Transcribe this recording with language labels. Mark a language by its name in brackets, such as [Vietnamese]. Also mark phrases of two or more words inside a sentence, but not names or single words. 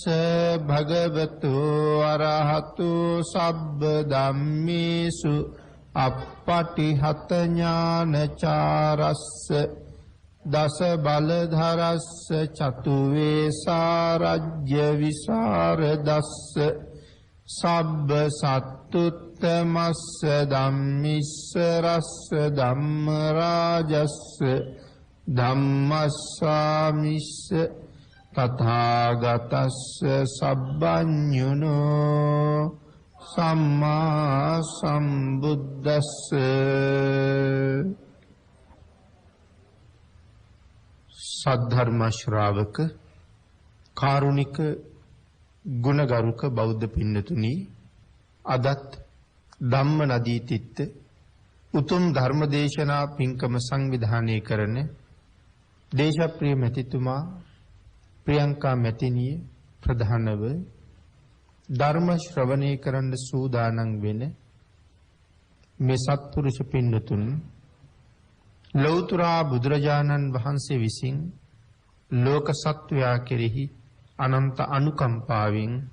[Pali] භගවතු අරහතු සබ්බ ධම්මේසු අප්පටිහත ඥානචාරස්ස දස බලධරස්ස චතු වේසාරජ්‍ය විසරදස්ස සබ්බ සත්තුත්තමස්ස ධම්මිස්ස රස්ස ධම්ම රාජස්ස ධම්මස්සාමිස්ස තථාගතස්ස සබ්බඤුනෝ සම්මා සම්බුද්දස්ස [Sinhala] සද්ධර්ම ශ්‍රාවක කාරුණික ගුණගරුක බෞද්ධ පින්නතුනි අදත් ධම්ම නදී තිත්ත උතුම් ධර්ම දේශනා පින්කම සංවිධානය කරන දේශප්‍රිය මැතිතුමා ප්‍රියංකා මැතිණිය ප්‍රධානව ධර්ම ශ්‍රවණය කරන්න සූදානම් වෙන මේ සත්පුරුෂ පින්නතුන් ලෞතර බුදුරජාණන් වහන්සේ විසින් ලෝක සත්වයා කෙරෙහි අනන්ත අනුකම්පාවෙන්